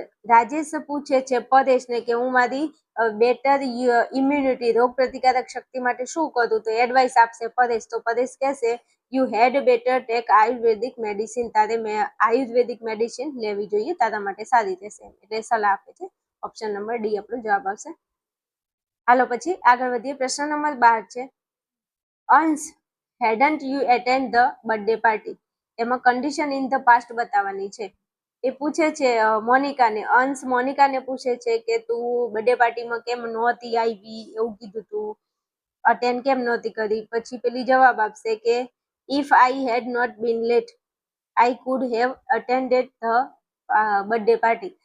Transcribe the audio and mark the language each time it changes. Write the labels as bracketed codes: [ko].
[gu] રાજેશ પૂછે છે પરેશને કે હું મારી બેટર ઇમ્યુનિટી રોગ પ્રતિકારક શક્તિ માટે શું કરું? તો એડવાઇસ આપશે પરેશ. તો પરેશ કહેશે [en] You had better take ayurvedic medicine. [gu] તારે આયુર્વેદિક મેડિસિન લેવી જોઈએ, તારા માટે સારી રહેશે, એટલે સલાહ આપે છે. ઓપ્શન નંબર ડી આપણો જવાબ આવશે. હાલો પછી આગળ વધીએ. પ્રશ્ન નંબર 12 છે, [en] Ansh hadn't you attend the birthday party? [gu] એમાં [en] condition in the past [gu] બતાવવાની છે. એ પૂછે છે મોનિકાને, અંશ મોનિકાને પૂછે છે કે તું બર્થડે પાર્ટીમાં કેમ નહોતી આવી, એવું કીધું, તું અટેન્ડ કેમ નહોતી કરી? પછી પેલી જવાબ આપશે કે [en] If I had not been late I could have attended the birthday party.